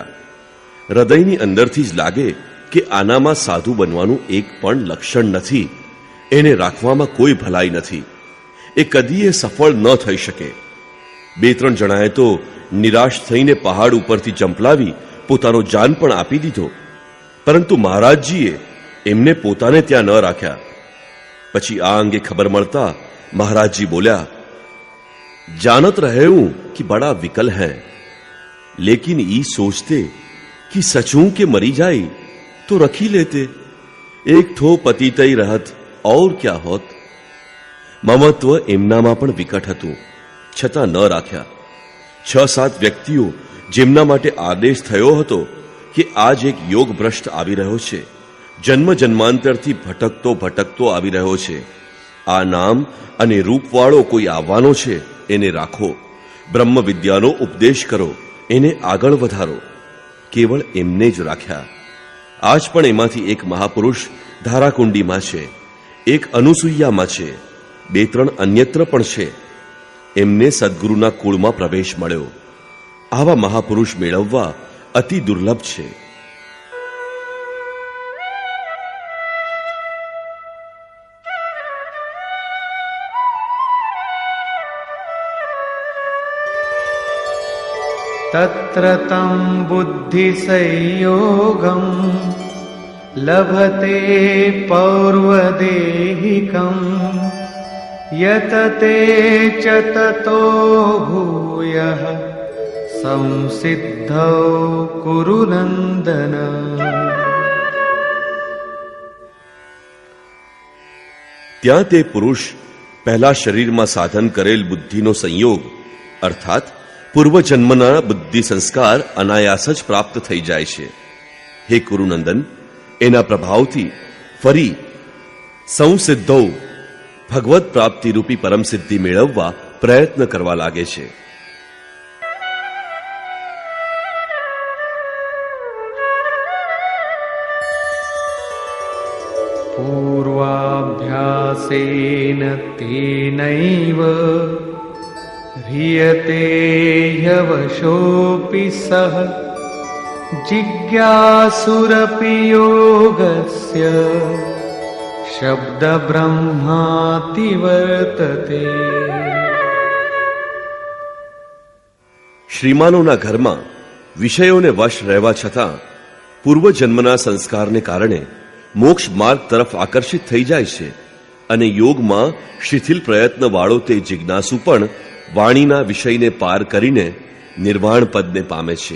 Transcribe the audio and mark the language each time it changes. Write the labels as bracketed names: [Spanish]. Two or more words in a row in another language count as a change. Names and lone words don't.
[Gujarati] હૃદયની અંદરથી જ લાગે કે આનામાં સાધુ બનવાનું એક પણ લક્ષણ નથી, એને રાખવામાં કોઈ ભલાઈ નથી, એ કદીએ સફળ ન થઈ શકે. 2-3 જણાએ તો નિરાશ થઈને પહાડ ઉપરથી જંપલાવી પોતાનો જાન પણ આપી દીધો, પરંતુ મહારાજજીએ એમને પોતાને ત્યાં ન રાખ્યા. પછી આ અંગે ખબર મળતા મહારાજજી બોલ્યા, [Awadhi] जानत रहे हूं कि बड़ा विकल है, लेकिन ई सोचते कि सचूं के मरी जाए तो रखी लेते, एक थो पतितई रहत और क्या होत. [Gujarati] મમત્વ એમનામાં પણ વિકટ હતું, છતાં ન રાખ્યા. 6-7 વ્યક્તિઓ જેમના માટે આદેશ થયો હતો કે આજ એક યોગ ભ્રષ્ટ આવી રહ્યો છે, જન્મ જન્માંતરથી ભટકતો આવી રહ્યો છે, આ નામ અને રૂપવાળો કોઈ આવવાનો છે, એને રાખો, બ્રહ્મ વિદ્યાનો ઉપદેશ કરો, એને આગળ વધારો. કેવળ એમને જ રાખ્યા. આજ પણ એમાંથી એક મહાપુરુષ ધારાકુંડીમાં છે, એક અનુસૂયામાં છે, 2-3 અન્યત્ર પણ છે. એમને સદગુરુના કુળમાં પ્રવેશ મળ્યો. આવા મહાપુરુષ મેળવવા અતિ દુર્લભ છે. [Sanskrit] तत्र तं बुद्धिसंयोगं लभते पौर्वदेहिकं यत ते च ततो भूयः संसिद्धौ कुरु नन्दन. [Gujarati] ત્યાં તે પુરુષ પહેલા શરીરમાં સાધન કરેલ બુદ્ધિનો સંયોગ અર્થાત પૂર્વજન્મના બુદ્ધિ સંસ્કાર અનાયાસ જ પ્રાપ્ત થઈ જાય છે. હે કુરુનંદન, એના પ્રભાવથી ફરી સંસિદ્ધૌ ભગવત પ્રાપ્તિ રૂપી પરમ સિદ્ધિ મેળવવા પ્રયત્ન કરવા લાગે છે. [Sanskrit] पूर्वाभ्यास अभ्यासेन तेनैव ह्रियते ह्यवशोऽपि सः जिज्ञासुरपि योगस्य शब्दब्रह्माति वर्तते. [Gujarati] શ્રીમાનોના ઘરમાં વિષયોને વશ રહેવા છતાં પૂર્વજન્મના સંસ્કારને કારણે મોક્ષ માર્ગ તરફ આકર્ષિત થઈ જાય છે અને યોગમાં શિથિલ પ્રયત્નવાળો તે જિજ્ઞાસુ પણ વાણીના વિષયને પાર કરીને નિર્વાણ પદને પામે છે.